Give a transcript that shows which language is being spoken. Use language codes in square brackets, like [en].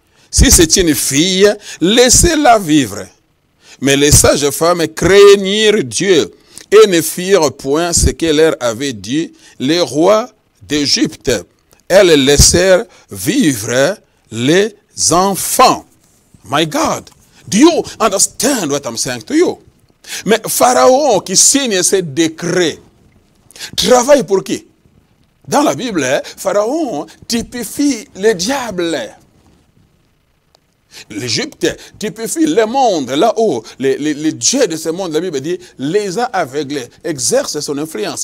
[fr] Si c'est une fille, laissez-la vivre. Mais les sages femmes craignirent Dieu et ne firent point ce que leur avait dit les rois d'Égypte. Elles laissèrent vivre les enfants. [en] My God, do you understand what I'm saying to you? [fr] Mais Pharaon qui signe ce décret travaille pour qui? Dans la Bible, Pharaon typifie le diable. L'Égypte typifie le monde, là-haut, les dieux de ce monde, la Bible dit, les a aveuglés, exerce son influence.